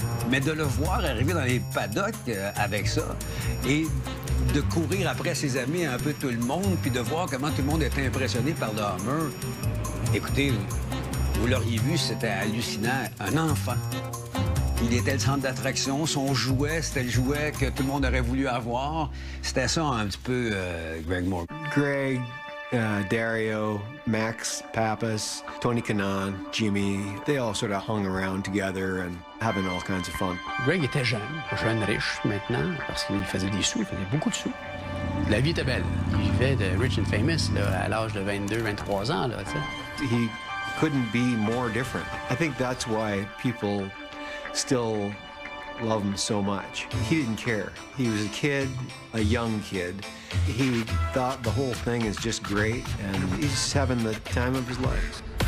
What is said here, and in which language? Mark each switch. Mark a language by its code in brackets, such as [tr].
[fr] Mais de le voir arriver dans les paddocks avec ça et de courir après ses amis, un peu tout le monde, puis de voir comment tout le monde était impressionné par le Hummer. Écoutez, vous l'auriez vu, c'était hallucinant. Un enfant. Il était le centre d'attraction. Son jouet, c'était le jouet que tout le monde aurait voulu avoir. C'était ça un petit peu, Greg Moore. [en] Greg, Dario, Max Pappas, Tony Kanaan, Jimmy, they all sort of hung around together and having all kinds of fun. [fr] Greg était jeune riche maintenant, parce qu'il faisait des sous, il faisait beaucoup de sous. La vie était belle. Il vivait de [en] Rich and Famous [fr] là, à l'âge de 22, 23 ans. Là, [en] He couldn't be more different. I think that's why people still love him so much. He didn't care. He was a kid, a young kid. He thought the whole thing is just great, and he's just having the time of his life.